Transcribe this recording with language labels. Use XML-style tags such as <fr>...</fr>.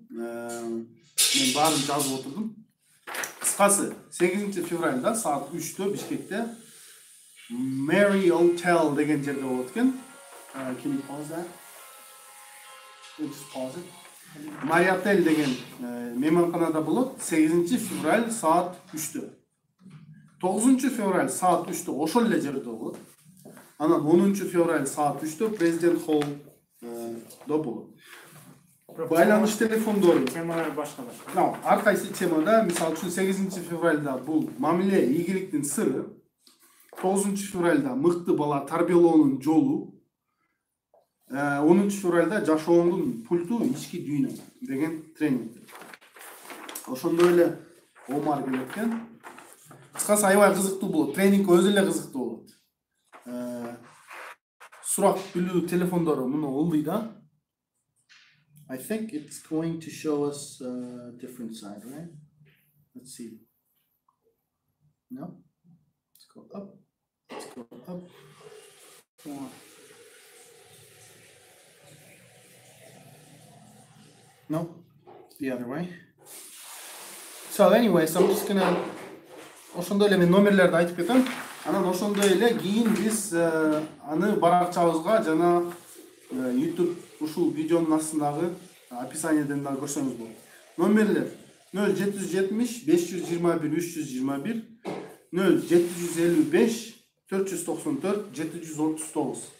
<ky>Мен баарын жазып отурдум. Кыскасы, 8 февралда саат 3-тө Бишкекте Mary Hotel деген жерде болот экен.</ky> <en>Can you pause that? Just pause it.</en> <ky>Mary Hotel деген мейманканада болот 8 февраль саат 3-тө. 9 февраль саат 3-тө ошол эле жерде болот. Анан 10 февраль саат 3-тө Президент Холл до болот. Байланыш телефондору. Темалар башка. Ар кайсы темада, мисалы үчүн 8 февралда бул мамиле ийгиликтин сыры, 9 февралда мыкты бала тарбиялоонун жолу, 10 февралда жашооңдун пульту ички дүйнө деген тренинг. Ошондой эле Омар келет экен. Кыскасы аябай кызыктуу болот. Тренинг өзү эле кызыктуу болот. Сурак билүү телефондору муну улдуй да.</ky> <en>I think it's going to show us a different side, right? Let's see. No? Let's go up. Let's go up. No, it's the other way. So anyways, I'm just gonna...</en> <ky>Ошондой эле мен номерлерди айтып кетем. Анан ошондой эле кийин биз аны баракчабызга жана YouTube ушул видеонун астындагы описаниеден да көрсөңүз болот. Номерлер 0770 521 321 0755 494 739.</ky>